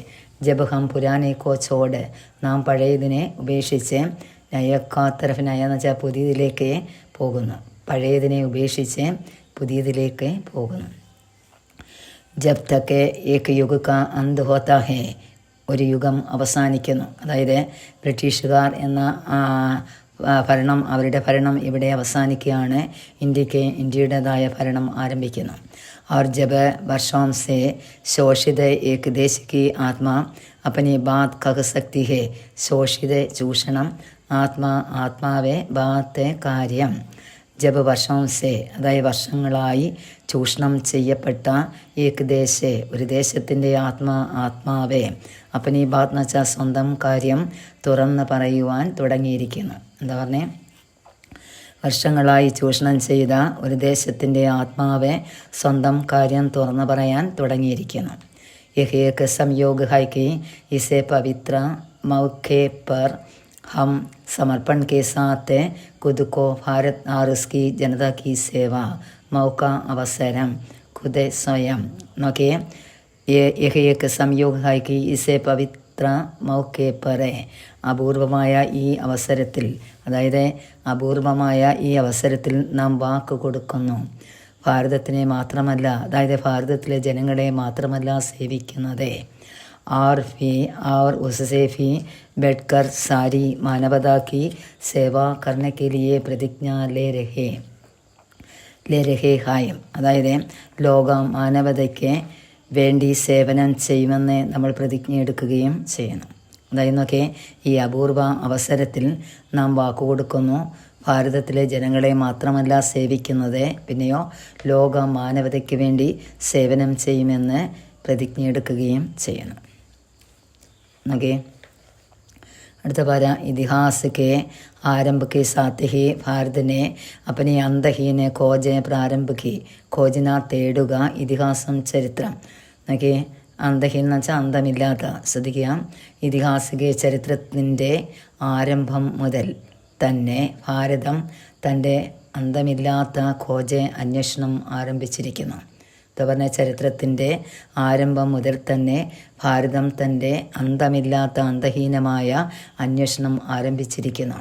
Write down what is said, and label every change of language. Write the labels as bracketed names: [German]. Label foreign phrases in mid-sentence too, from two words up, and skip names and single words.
[Hindi] जब हम पुराने को छोड़ [Malayalam] നാം പഴയതിനെ ഉപേക്ഷിച്ച്, [Hindi] नया का तरफ, [Malayalam] നയ എന്ന് വെച്ചാൽ പുതിയതിലേക്ക് പോകുന്നു, പഴയതിനെ ഉപേക്ഷിച്ച് പുതിയതിലേക്ക് പോകുന്നു. [Hindi] जब तक एक युग का अंत होता है. [Malayalam] ഒരു യുഗം അവസാനിക്കുന്നു. അതായത് ബ്രിട്ടീഷുകാർ എന്ന ഭരണം, അവരുടെ ഭരണം ഇവിടെ അവസാനിക്കുകയാണ്. ഇന്ത്യയുടേതായ ഭരണം ആരംഭിക്കുന്നു. [Hindi] और जब वर्षों से शोषित एक देश की आत्मा अपनी बात कह सकती है. [Malayalam] शोषित ചൂഷണം, ആത്മാ ആത്മാവെ, ബാത്ത് കാര്യം. [Hindi] जब वर्षों से [Malayalam] അതായത് വർഷങ്ങളായി ചൂഷണം ചെയ്യപ്പെട്ട [Hindi] एक देश [Malayalam] ഒരു ദേശത്തിൻ്റെ ആത്മാവെ, [Hindi] अपनी बात [Malayalam] എന്ന് വെച്ചാൽ സ്വന്തം കാര്യം തുറന്ന് പറയുവാൻ തുടങ്ങിയിരിക്കുന്നു. എന്താ പറഞ്ഞേ? വർഷങ്ങളായി ചൂഷണം ചെയ്ത ഒരു ദേശത്തിൻ്റെ ആത്മാവെ സ്വന്തം കാര്യം തുറന്നു പറയാൻ തുടങ്ങിയിരിക്കുന്നു. [Hindi] यह एक സംयोग है कि इसे पवित्र मौके पर हम समर्पण के साथ खुद को भारत और उसकी जनता की सेवा, मौका, അവസരം, खुद स्वयं. [Malayalam] നോക്കിയേ. [Hindi] यह एक संयोग है कि इसे पवित्र मौके पर [Malayalam] അപൂർവമായ ഈ അവസരത്തിൽ, അതായത് അപൂർവമായ ഈ അവസരത്തിൽ നാം വാക്ക് കൊടുക്കുന്നു. ഭാരതത്തിനെ മാത്രമല്ല, അതായത് ഭാരതത്തിലെ ജനങ്ങളെ മാത്രമല്ല സേവിക്കുന്നത്, [Hindi] और उससे भी बैठकर सारी मानवता की सेवा करने के लिए प्रतिज्ञा ले रहे हैं. [Malayalam] അതായത് ലോക മാനവതയ്ക്ക് വേണ്ടി സേവനം ചെയ്യുമെന്ന് നമ്മൾ പ്രതിജ്ഞ എടുക്കുകയും ചെയ്യുന്നു. അതായിരുന്നൊക്കെ ഈ അപൂർവ അവസരത്തിൽ നാം വാക്കുകൊടുക്കുന്നു. ഭാരതത്തിലെ ജനങ്ങളെ മാത്രമല്ല സേവിക്കുന്നത്, പിന്നെയോ ലോക മാനവതയ്ക്ക് വേണ്ടി സേവനം ചെയ്യുമെന്ന് പ്രതിജ്ഞ എടുക്കുകയും ചെയ്യുന്നു. ഓക്കെ. അടുത്ത പാര. [Hindi] इतिहास के आरंभ के साथ ही भारत ने अपनी अंतहीन खोज प्रारंभ की. [Malayalam] खोजना തേടുക, ഇതിഹാസം ചരിത്രം. നോക്കി അന്തഹീൻ എന്ന് വെച്ചാൽ അന്തമില്ലാത്ത. ശ്രദ്ധിക്കുക, ഇതിഹാസിക ചരിത്രത്തിൻ്റെ ആരംഭം മുതൽ തന്നെ ഭാരതം തൻ്റെ അന്തമില്ലാത്ത അന്വേഷണം ആരംഭിച്ചിരിക്കുന്നു. എന്ന് പറഞ്ഞാൽ ചരിത്രത്തിൻ്റെ ആരംഭം മുതൽ തന്നെ ഭാരതം തൻ്റെ അന്തമില്ലാത്ത അന്തഹീനമായ അന്വേഷണം ആരംഭിച്ചിരിക്കുന്നു.